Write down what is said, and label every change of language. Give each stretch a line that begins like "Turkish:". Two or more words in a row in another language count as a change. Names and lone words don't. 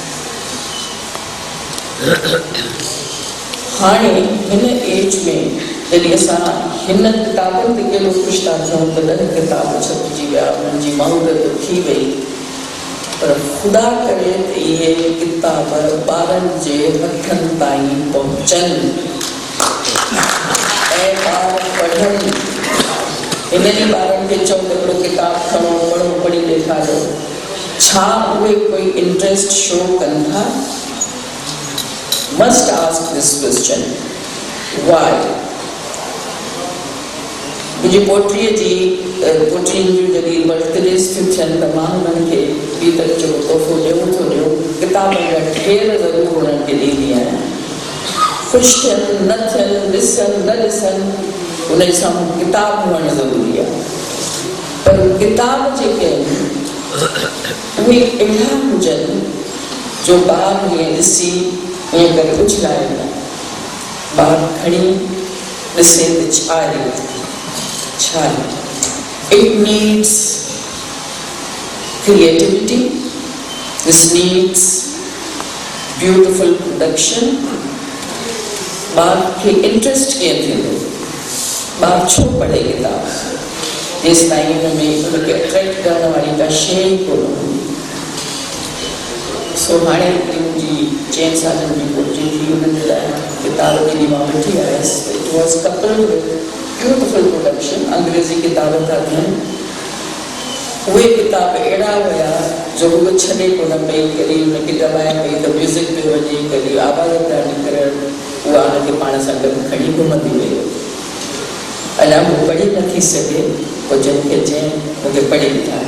Sindhi: हाणे हिन एज में जॾहिं असां हिन किताबनि ते केॾो ख़ुशि था थियूं त 10 किताब छपिजी विया, उन्हनि जी महूरत थी वई, पर ख़ुदा करे त इहे किताब ॿारनि जे हथनि ताईं पहुचनि ऐं ॿार पढ़नि। इन ॾींहुं ॿारनि खे चओ त हिकिड़ो किताब खणो, पढ़ो, पढ़ी ॾेखारियो। छा उहे कोई
English: interest show
Sindhi: कनि था?
English: Must ask this question. Why?
Sindhi: मुंहिंजी पोटीअ जी पोटियुनि जूं जॾहिं बर्थडेज़ थियूं थियनि त मां हुननि खे ॿी तरह जो तोहफ़ो ॾियूं थो ॾियूं। किताबनि जा ढेर ज़रूरु हुननि खे ॾींदी आहियां। ख़ुशि थियनि न थियनि, ॾिसनि न ॾिसनि, उन सां किताब हुअणु ज़रूरी आहे। पर किताब जेके आहिनि उहे अहिड़ा हुजनि जो ॿार हीअं ॾिसी ईअं करे उछलाए न, ॿार खणी ॾिसे त छा आहे छा आहे।
English: It needs creativity, this needs beautiful production।
Sindhi: ॿार खे इंट्रस्ट कीअं थींदो, ॿार छो पढ़े किताब, जेसि ताईं हुन में उनखे अट्रैक्ट करण वारी का शइ ई कोन हूंदी। सो हाणे मुंहिंजी 4 सालनि जी पुटी थी, हुननि लाइ किताब जॾहिं मां वठी आयसि,
English: it was coupled with beautiful production,
Sindhi: अंग्रेज़ी किताब था थियनि। उहे किताब अहिड़ा हुया जो उहो छॾे कोन पई, कॾहिं हुनखे दॿाए पई त म्यूज़िक पियो वॼे, कॾहिं आवाज़ पिया निकिरनि, उहा हुनखे पाण सां गॾु खणी घुमंदी वई। अञा हू पढ़ी नथी सघे, पोइ जंहिंखे चयईं मूंखे पढ़ी ॿुधाए।